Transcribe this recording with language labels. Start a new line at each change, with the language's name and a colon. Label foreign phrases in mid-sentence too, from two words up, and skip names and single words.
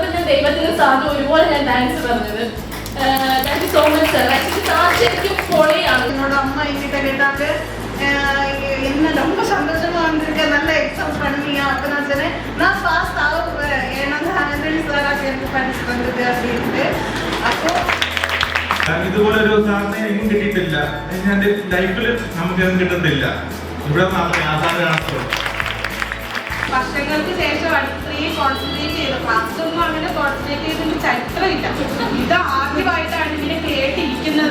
Malayalam: ദൈവത്തിന് സാറിന് ഒരുപോലെ ഞാൻ താങ്ക്സ് പറഞ്ഞത്.
English: thank you so much
Malayalam: സാർ. ആക്ച്വലി സാർ ശരിക്കും പൊളിയാണ്.
Tamil: என்னோட அம்மா என்கிட்ட கேட்டாங்க என்ன ரொம்ப சந்தோஷமா வந்திருக்க, நல்ல எக்ஸாம் பண்ணியா? அப்போ நான் சொன்னேன் நான் பாஸ் ஆகுவேன், ஏன்னா ஹண்ட்ரட் சாராக எனக்கு படிச்சு வந்தது அப்படின்ட்டு.
Malayalam: அப்போ ഇതുപോലൊരു സാറിനെ എങ്ങും കിട്ടിയിട്ടില്ല. എൻ്റെ ലൈഫിൽ നമുക്കൊന്നും കിട്ടുന്നില്ല. ഇവിടെ മാത്രമേ ആധാരം കാണത്തുള്ളൂ. വർഷങ്ങൾക്ക് ശേഷം ഇത്രയും കോൺസെൻട്രേറ്റ് ചെയ്തു. ക്ലാസ്സിലൊന്നും അങ്ങനെ കോൺസെൻട്രേറ്റ് ചെയ്തതിന് ചരിത്രമില്ല. ഇത് ആദ്യമായിട്ടാണ് ഇങ്ങനെ കേട്ടിരിക്കുന്നത്.